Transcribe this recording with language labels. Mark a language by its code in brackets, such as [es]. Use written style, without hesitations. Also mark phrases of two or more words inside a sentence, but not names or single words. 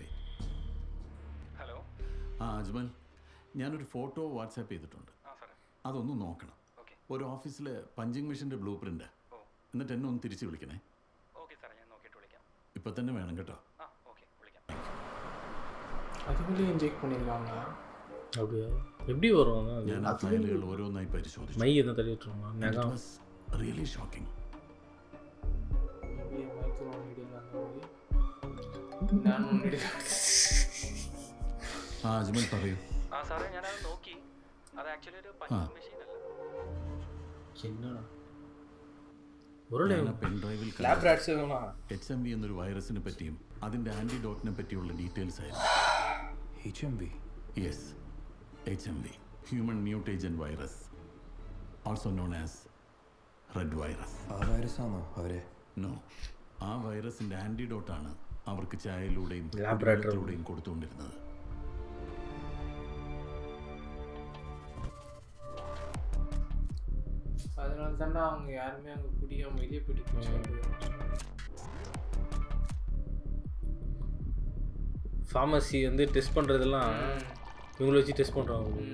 [ml] ഹലോ. അജ്മൽ, ഞാനൊരു ഫോട്ടോ വാട്സാപ്പ് ചെയ്തിട്ടുണ്ട്, അതൊന്ന് നോക്കണം. ഒരു ഓഫീസിലെ [en] punching machine's [ml] ബ്ലൂ പ്രിൻ്റ്. എന്നിട്ട് എന്നെ ഒന്ന് തിരിച്ച് വിളിക്കണേ. ഓക്കെ സാറേ, ഞാൻ നോക്കിയിട്ട് വിളിക്കാം. ഇപ്പം തന്നെ വേണം കേട്ടോ. ഓക്കെ, വിളിക്കാം. [ta] அதுக்குள்ளே இன்ஜெக்ட் பண்ணியிருக்காங்க. அப்படியா எப்படி வரும் [ml] ഞാൻ ആ ഫയലുകൾ ഓരോന്നായി പരിശോധിച്ചു. [ta] மை என்ன தள்ளி விட்டுருவாங்க நகம் [en] really shocking. [ml] ആ അജ്മൽ പറയൂ. സാറേ ഞാനത് നോക്കി. അത് ആക്ച്വലി ഒരു [en] punching machine [ml] അല്ല. [ta] என்னடா [ml] പെൻഡ്രൈവിൽ HMV എന്നൊരു വൈറസിനെ പറ്റിയും അതിന്റെ ആന്റിഡോട്ടിനെ പറ്റിയുള്ള ഡീറ്റെയിൽസ് ആയിരുന്നു. HMV? [en] Yes, HMV, human mutagen virus, also known as red virus. [ml] ആ വൈറസാണോ അവരെ? നോ, ആ വൈറസിന്റെ ആന്റിഡോട്ടാണ് അവർക്ക് ചായയിലൂടെയും ലാബറട്ടറിയിലൂടെയും കൊടുത്തുകൊണ്ടിരുന്നത്. [ta] அதனால தாண்டா அவங்க யாருமே அங்கே குடிக்காம வெளியே போயிட்டு ஃபார்மசி வந்து டெஸ்ட் பண்ணுறதெல்லாம் இவங்களை வச்சு டெஸ்ட் பண்ணுறாங்க.